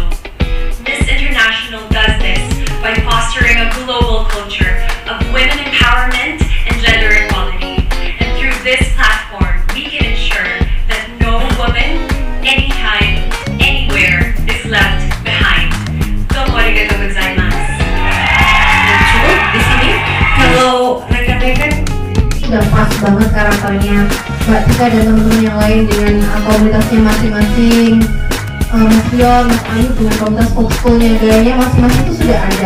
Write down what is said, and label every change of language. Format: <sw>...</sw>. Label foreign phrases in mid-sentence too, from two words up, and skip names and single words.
<en>Miss International does this by fostering a global culture of women empowerment and gender equality. And through this platform, we can ensure that no woman, anytime, anywhere, is left behind.</en> <ja>どうもありがとうございます.</ja> <id>Cukup di sini. Kalau rekan-rekan udah pas banget karakternya Mbak Tika dan teman-teman yang lain dengan komunitasnya masing-masing. Mas Rion, Mas Ayu dengan komunitas Volkschoolnya, gayanya masing-masing itu sudah ada.</id>